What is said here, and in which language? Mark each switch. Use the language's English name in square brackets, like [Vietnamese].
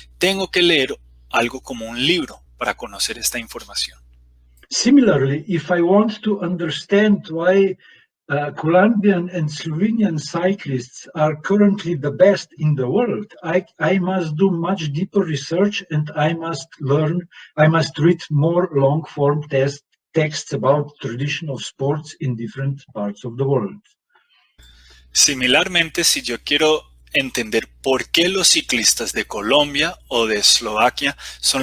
[Spanish] Tengo que leer algo como un libro para conocer esta información. [English] Similarly, if I want to understand why Colombian and Slovenian cyclists are currently the best in the world, I must do much deeper research and I must read more long-form texts about tradition of sports in different parts of the world. [Spanish] Similarmente, si yo quiero entender por qué los ciclistas de Colombia o de Eslovaquia son